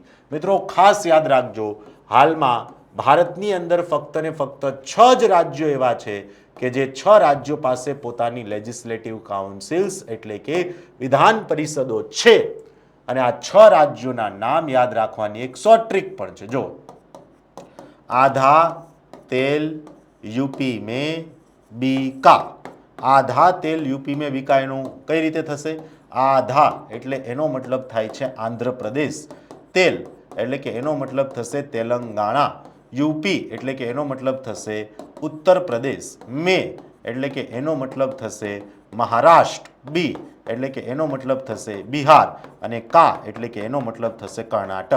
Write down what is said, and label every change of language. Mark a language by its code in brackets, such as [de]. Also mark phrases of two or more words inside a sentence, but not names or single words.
[gu] મિત્રો ખાસ યાદ રાખજો, હાલમાં ભારતની અંદર ફક્ત ને ફક્ત 6 જ રાજ્યો એવા છે કે જે 6 રાજ્યો પાસે પોતાની [en] legislative councils [gu] એટલે કે વિધાન પરિષદો છે. અને આ 6 રાજ્યોના નામ યાદ રાખવાની એક [en] short trick [gu] પણ છે. [hi] જો आधा तेल यूपी में बीका. आधा तेल यूपी में बीका [gu] એનું કઈ રીતે થશે? આધા એટલે એનો મતલબ થાય છે આંધ્રપ્રદેશ, તેલ એટલે કે એનો મતલબ થશે તેલંગાણા, યુપી એટલે કે એનો મતલબ થશે ઉત્તર પ્રદેશ, મે એટલે કે એનો મતલબ થશે મહારાષ્ટ્ર, બી એટલે કે એનો મતલબ થશે બિહાર અને કા એટલે કે એનો મતલબ થશે કર્ણાટક.